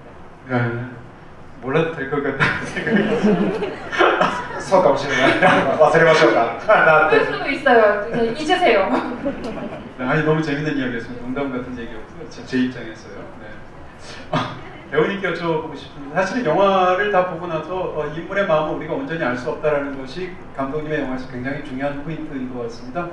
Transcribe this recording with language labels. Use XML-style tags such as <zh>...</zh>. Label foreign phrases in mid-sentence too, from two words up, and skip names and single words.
<ko>네, 몰라도 될 것 같다는 생각이</ko> <ja>そうかもしれない。忘れましょうか。</ja> <ko>그럴 수도 있어요. 이제 잊으세요. 아니 너무 재밌는 이야기였습니다. 농담 같은 얘기였고요. 제 입장에서요. 네. 배우님께 여쭤보고 싶습니다. 사실은 영화를 다 보고 나서 인물의 마음을 우리가 온전히 알 수 없다라는 것이 감독님의 영화에서 굉장히 중요한 포인트인 것 같습니다.</ko>